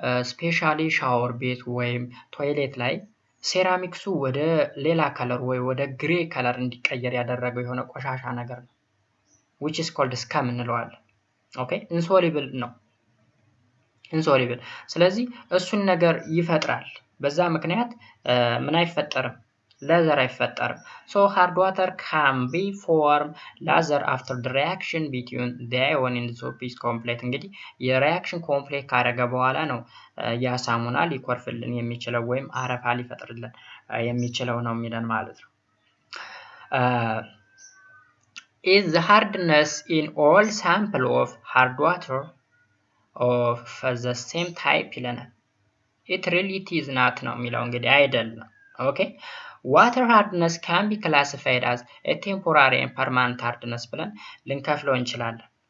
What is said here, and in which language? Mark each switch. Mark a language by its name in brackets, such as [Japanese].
[Amharic] ስፔሻሊ ሻወር ቤት ወይም ቶይሌት ላይ ሴራሚክሱ ወደ ሌላ ከለር ወይ ወደ ግሬ ከለር እንዲቀየር ያደረገው የሆነ ቆሻሻ ነገር ነው፣ [English] which is called scum [Amharic] እንለዋለን። ኦኬ ኢንሶሉብል ነው፣ ኢንሶሉብል። ስለዚህ እሱን ነገር ይፈጥራል። በዛ ምክንያት ምን አይፈጠርም? ሌዘር አይፈጠርም። [English] So hard water can be formed laser after the reaction between the ion and the soap is complete. [Amharic] እንግዲህ የሪያክሽን ኮምፕሌት ካደረገ በኋላ ነው ያ ሳሙና ሊኮርፍልን የሚችለው ወይም አረፋ ሊፈጥርልን የሚችለው ነው የሚለን ማለት ነው። [English] Is the hardness in all sample of hard water of the same type [Amharic] ይለናል። [English] it really is not [Amharic] ነው የሚለው እንግዲህ አይደለም። ኦኬ [English] water hardness can be classified as a temporary and permanent hardness [Amharic] ብለን ልንከፍለው እንችላለን።